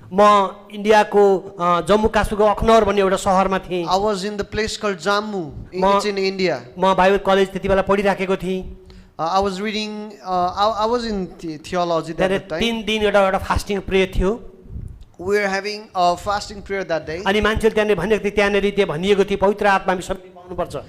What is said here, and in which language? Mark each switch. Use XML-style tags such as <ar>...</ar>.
<ne>म इन्डियाको जम्मू काश्मीरको अखनौर भन्ने एउटा सहरमा थिएँ।</ne> <en>I was in the place called Jammu. Ma- It's in India.</en> <ne>म बाइबल कलेज त्यति बेला पढिराखेको थिएँ।</ne> <en>I was reading. I was in theology at</en> <ne>त्यहाँ</ne> <en>that time.</en> <ne>3 दिन एउटा फास्टिङ प्रेयर थियो।</ne> <en>We were having a fasting prayer that day.</en> <ne>अनि मान्छेले त्यहाँनिर भनेको थियो, त्यहाँनिर त्यो भनिएको थियो पवित्र आत्मा हामी सबै पाउनुपर्छ।</ne>